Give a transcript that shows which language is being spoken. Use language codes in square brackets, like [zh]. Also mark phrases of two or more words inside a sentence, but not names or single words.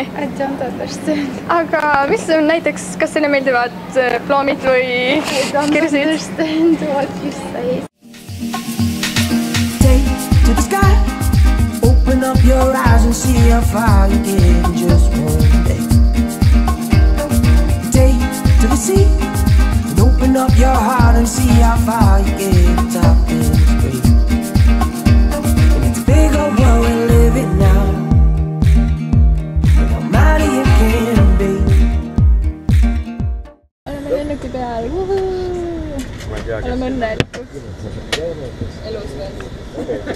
[et] John Totterstedt. Aga mis on näiteks, kas teile meeldivad ploomid või kirsid? [en] Understand what you say. Take to the sky, open up your eyes and see how far you get in just one day. Take to the sea, and open up your heart and see how far you get top in space. And it's a big old world we're living now. [et] Lennuki peal, oleme õnnelikud elus veel.